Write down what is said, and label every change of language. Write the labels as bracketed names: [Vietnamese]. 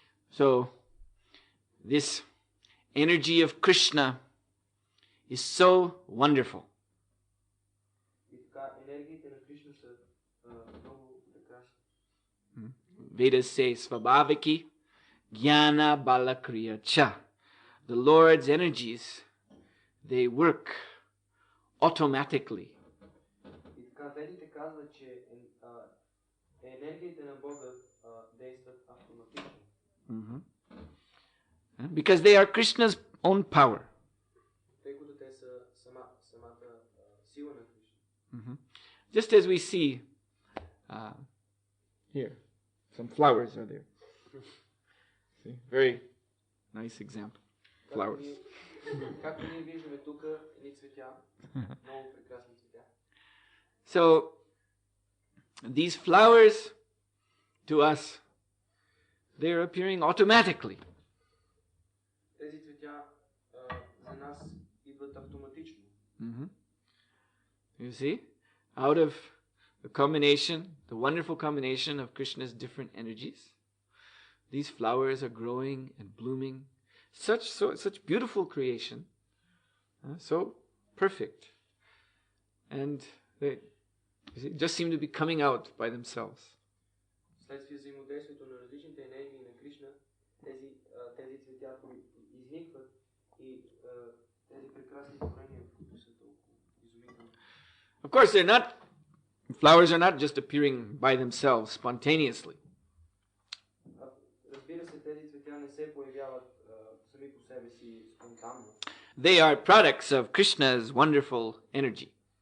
[English] So, this energy of Krishna is so wonderful. [Bulgarian] И така, енергиите на Кришна са много прекрасни. [English] Vedas say, [Sanskrit] Svabhaviki Jnana Balakriya Cha. [English] The Lord's energies, they work automatically. [Bulgarian] И така, ведите казват, че енергиите на Бога действат автоматично. [English] Because they are Krishna's own power. [Bulgarian] Тъй като те са самата сила на Кришна. [English] Just as we see here, some flowers are there. See, very nice example. Flowers. [Bulgarian] Както ние виждаме тук, едни цветя, много прекрасни цветя. [English] So, these flowers to us, they are appearing automatically. [Bulgarian] Тези цветя за нас идват автоматично. [English] You see, out of the combination, the wonderful combination of Krishna's different energies, these flowers are growing and blooming. Such beautiful creation, so perfect, and they just seem to be coming out by themselves. [Bulgarian] Следствие взаимодействието на различните енергии на Кришна, тези цветя изникват и тези прекрасни творения, които са толкова изумителни. [English] Of course, flowers are not just appearing by themselves spontaneously. [Bulgarian] Разбира се, тези цветя не се появяват сами по себе си спонтанно. [English] They are products of Krishna's wonderful energy.